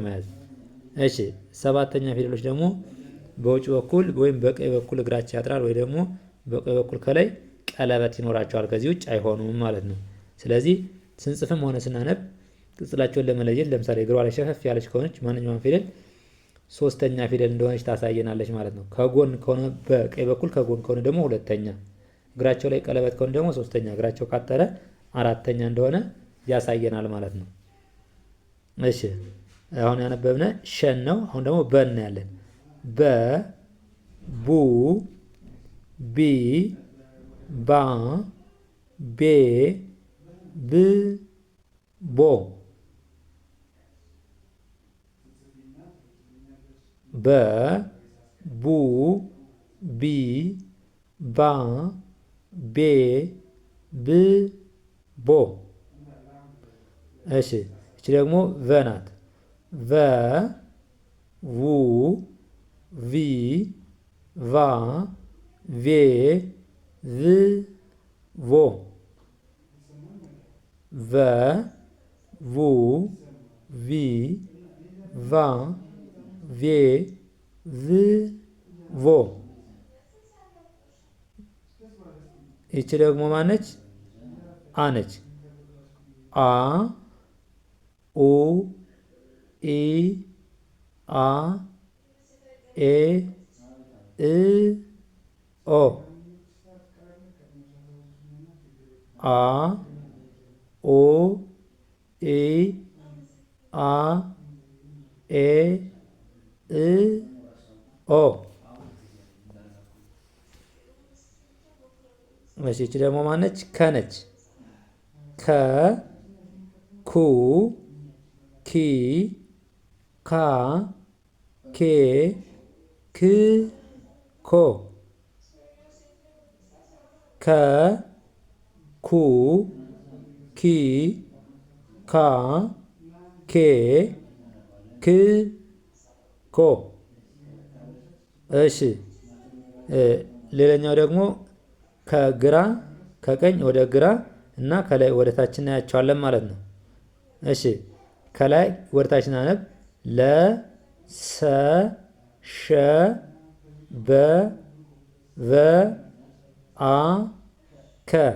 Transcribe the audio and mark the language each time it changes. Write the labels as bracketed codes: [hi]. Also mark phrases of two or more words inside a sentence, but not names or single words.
[am] መያዝ። እሺ ሰባተኛ ፊደሎች ደግሞ በውጭ በኩል ወይም በቀኝ በኩል እግራቸው ያጥራል ወይ ደግሞ በቀኝ በኩል ከላይ ቀለበት ይኖራቸዋል። ከዚህ ውጭ አይሆኑም ማለት ነው። ስለዚህ ስንጽፍም ሆነ ስናነብ ቅጽላቸውን ለመለየት ለምሳሌ እግሯ ላይ ሸፈፍ ያለች ከሆነች ማንኛውም ፊደል ሶስተኛ ፊደል እንደሆነች ታሳየናለች ማለት ነው። ከጎን ከሆነ በቀኝ በኩል፣ ከጎን ከሆነ ደግሞ ሁለተኛ፣ እግራቸው ላይ ቀለበት ከሆነ ደግሞ ሶስተኛ፣ እግራቸው ካጠረ አራተኛ እንደሆነ ያሳየናል ማለት ነው። እሺ አሁን ያነበብነ ሸን ነው። አሁን ደግሞ በን ያለን በ ቡ ቢ ባ ቤ ብ ቦ። በ ቡ ቢ ባ ቤ ብ ቦ። እሺ እቺ ደግሞ ቨ ናት። ቨ ዉ ቪ ቫ ቬ ቭ ቮ ቨ ቡ ቪ ቫ ቬ ቭ ቮ። ይቺ ደግሞ ማነች? አ ነች። አ ኡ ኢ አ ኤ እ ኦ አ ኦ ኤ አ ኤ እ ኦ። እሺ ይቺ ደግሞ ማነች? ከነች። ከ ኩ ኪ ካ ኬ ክ ኮ ከ ኩ ኪ ካ ኬ ክ ኮ። እሺ ሌላኛው ደግሞ ከግራ ከቀኝ ወደ ግራ እና ከላይ ወደ ታች እናያቸዋለን ማለት ነው። እሺ ከላይ ወደ ታች እናነብ። ለ ሰ ሸ በ ቨ አ ከ